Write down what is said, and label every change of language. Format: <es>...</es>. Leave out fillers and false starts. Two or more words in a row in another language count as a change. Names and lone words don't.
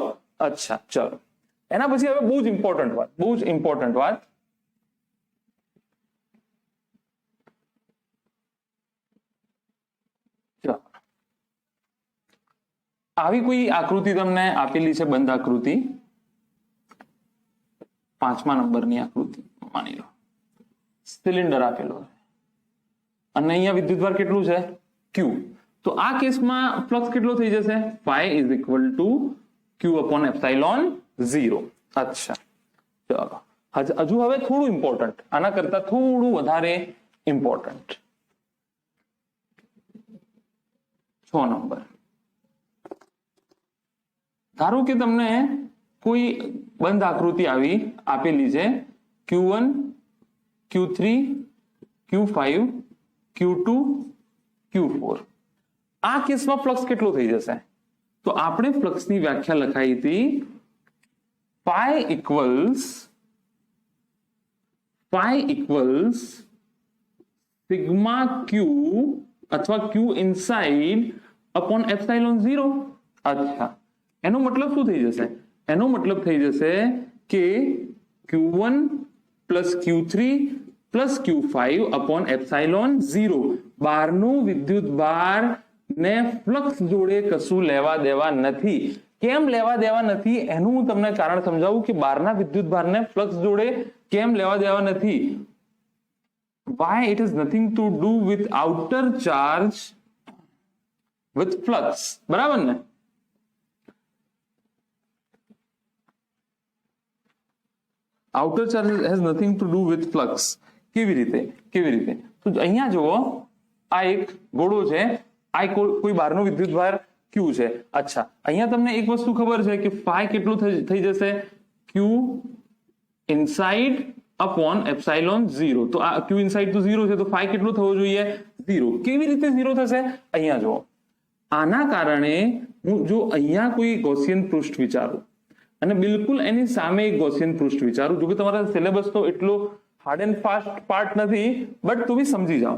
<gu>અચ્છા, ચલો એના પછી હવે બહુ જ ઇમ્પોર્ટન્ટ વાત આવી કોઈ આકૃતિ તમને આપેલી છે, બંધ આકૃતિ, 5મા નંબરની આકૃતિ માની લો. સિલિન્ડર આપેલો અને અહીંયા વિદ્યુતભાર કેટલું છે? Q. તો આ કેસમાં ફ્લક્સ કેટલો થઈ જશે?</gu> <en>phi is equal to Q upon epsilon 0.</en> <gu>અચ્છા, ચલો હજુ હવે થોડું ઇમ્પોર્ટન્ટ, આના કરતા થોડું વધારે ઇમ્પોર્ટન્ટ. 6 નંબર. ધારો કે તમને કોઈ બંધ આકૃતિ આવી આપેલી છે, Q1, Q3, Q5, Q2, Q4. આ કેસમાં ફ્લક્સ કેટલો થઈ જશે? તો આપણે ફ્લક્સની વ્યાખ્યા લખાઈ હતી</gu> <en>phi equals sigma Q</en> <gu>અથવા</gu> <en>Q inside upon epsilon 0.</en> <gu>અચ્છા, એનો મતલબ શું થઈ જશે? એનો મતલબ થઈ જશે કે</gu> <en>Q1 plus Q3 plus Q5 upon epsilon 0.</en> <gu>બહારનું વિદ્યુત ભાર ને ફ્લક્સ જોડે કશું લેવા દેવા નથી. કેમ લેવા દેવા નથી એનું હું તમને કારણ સમજાવું કે બહારના વિદ્યુત ભારને ફ્લક્સ જોડે કેમ લેવા દેવા નથી.</gu> <en>Why it has nothing to do with outer charge with flux.</en> <gu>બરાબર ને?</gu> <en>outer charge has nothing to do with flux.</en> <gu>કેવી રીતે? તો અહીંયા જુઓ, આ એક ગોળો છે, આ કોઈ બહારનો વિદ્યુતભાર Q છે. અચ્છા, અહીંયા તમને એક વસ્તુ ખબર છે કે phi કેટલું થઈ જશે?</gu> <en>Q inside upon epsilon 0.</en> <gu>તો આ</gu> <en>Q inside</en> <gu>તો 0 છે, તો phi કેટલું થવો જોઈએ? 0. કેવી રીતે 0 થશે? અહીંયા જુઓ, આના કારણે હું જો અહીંયા કોઈ ગૌસિયન પૃષ્ઠ વિચારું અને બિલકુલ એની સામે એક ગૌસિયન પૃષ્ઠ વિચારું, જો કે તમારા સિલેબસ તો એટલો</gu> <en>hard and fast part</en> <gu>નથી, બટ તો બી સમજી જાઓ.</gu>